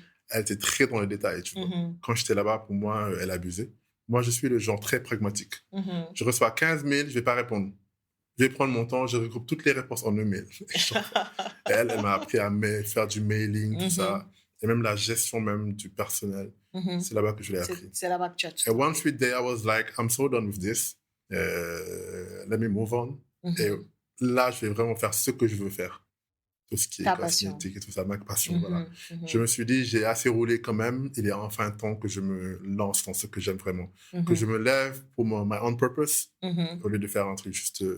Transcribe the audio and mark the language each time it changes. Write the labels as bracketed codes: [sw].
[fr] Elle était très dans les détails, tu vois. Quand j'étais là-bas, pour moi, elle abusait. Moi, je suis le genre très pragmatique. Je reçois 15 mails, je vais pas répondre. Je vais prendre mon temps, je regroupe toutes les réponses en un mail. Elle m'a appris à faire du mailing, tout ça. Et même la gestion même du personnel. C'est là-bas que je l'ai appris. C'est là-bas que tu as tout. [en] And one sweet day, I was like, I'm so done with this. Let me move on. [fr] Et là, je vais vraiment faire ce que je veux faire. Tout ce qui est cosmétique et tout ça, ma passion, voilà. Je me suis dit, j'ai assez roulé quand même. Il est enfin temps que je me lance dans ce que j'aime vraiment. Que je me lève pour [en] my own purpose, [fr] au lieu de faire un truc juste...